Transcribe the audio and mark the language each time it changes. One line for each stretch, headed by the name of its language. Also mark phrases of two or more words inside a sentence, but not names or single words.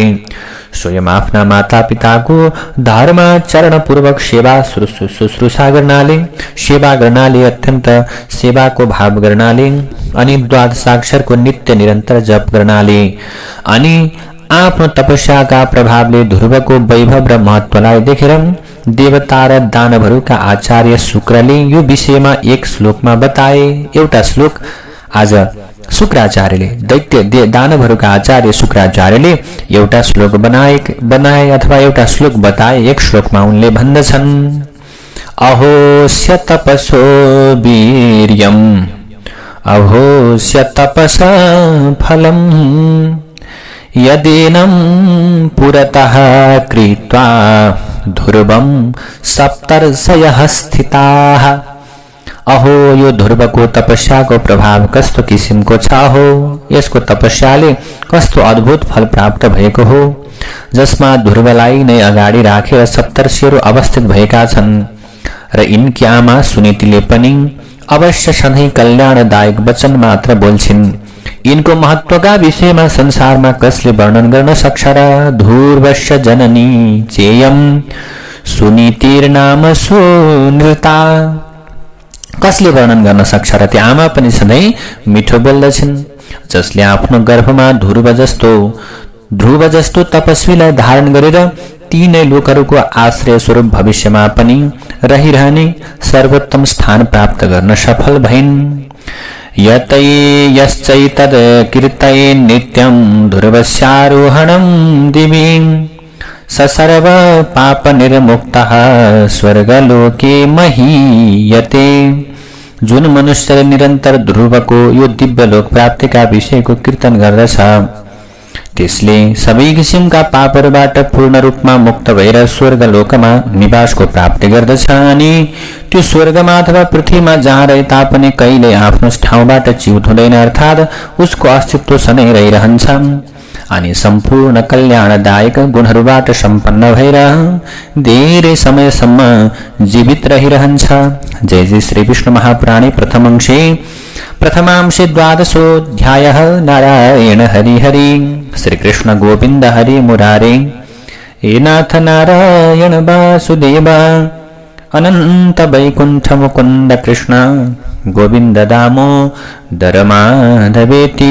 Nepali: स्वयं आफ्ना माता पिताको धर्माचरण पूर्वक सेवा शुश्रूषा गर्नाले अत्यन्त सेवाको भाव गर्नाले अनि द्वादशाक्षरको नित्य निरन्तर जप गर्नाले अनि आफ्नो तपस्याका प्रभावले ध्रुवको वैभव र महत्त्वलाई देखेर देवता र दानवहरूका आचार्य शुक्रले यो विषयमा एक श्लोकमा बताए। एउटा श्लोक आज शुक्राचार्यले दैत्य दानवहरूका आचार्य शुक्राचार्यले एउटा श्लोक बनाए अथवा एउटा श्लोक बताए। एक श्लोकमा उनले भन्दछन्
Sanskrit: अहोस्य तपसो वीर्यम् अहोस्य तपस फलम् यदेनं पुरतः कृत्वा ध्रुवं सप्तर्षयः स्थिताः।
Nepali: अहो यो ध्रुवको तपस्याको प्रभाव कस्तो किसिमको छ हो, यसको तपस्याले कस्तो अद्भुत फल प्राप्त भएको हो जसमा ध्रुवलाई नै अगाडि राखेर सप्तर्षिहरू अवस्थित भएका छन् र यिनकी आमा सुनीतिले पनि अवश्य सधैँ कल्याणदायक वचन मात्र बोल्छिन्। यिनको महत्त्वका विषयमा संसारमा कसले वर्णन गर्न सक्छ र
Sanskrit: ध्रुवस्य जननी चेयम सुनीतिर्नाम सुनृता।
Nepali: कसले वर्णन गर्न सक्छ र त्यो आमा पनि सधैँ मिठो बोल्दछिन्। जसले आफ्नो गर्भमा ध्रुव जस्तो तपस्वीलाई धारण गरेर तीनै लोकहरूको आश्रय स्वरूप भविष्यमा पनि रहिरहने सर्वोत्तम स्थान प्राप्त गर्न सफल भइन्।
Sanskrit: यतै यश्चैतद् कीर्तये नित्यं ध्रुवस्यारोहणं दिवि सर्व पाप निर्मुक्तः स्वर्गलोके महीयते।
Nepali: जुन मनुष्यले निरन्तर ध्रुवको यो दिव्य लोक प्राप्तिका विषयको कीर्तन गर्दछ त्यसले सबै किसिमका पापहरूबाट पूर्ण रूपमा मुक्त भएर स्वर्गलोकमा निवासको प्राप्ति गर्दछ अनि त्यो स्वर्गमा अथवा पृथ्वीमा जहाँ रहे तापनि कहिले आफ्नो ठाउँबाट च्युत हुँदैन, अर्थात् उसको अस्तित्व सधैँ रहिरहन्छ। अनि सम्पूर्ण कल्याणदायक गुणहरूबाट सम्पन्न भएर धेरै समयसम्म जीवित रहिरहन्छ।
Sanskrit: जय जय श्री विष्णु महापुराणे प्रथमांशे 12 नारायण हरि हरि। श्री कृष्ण गोविंद हरि मुरारे, हे नाथ नारायण वासुदेव, अनंत वैकुंठ मुकुंद कृष्ण गोविंद दामोदर माधवेति।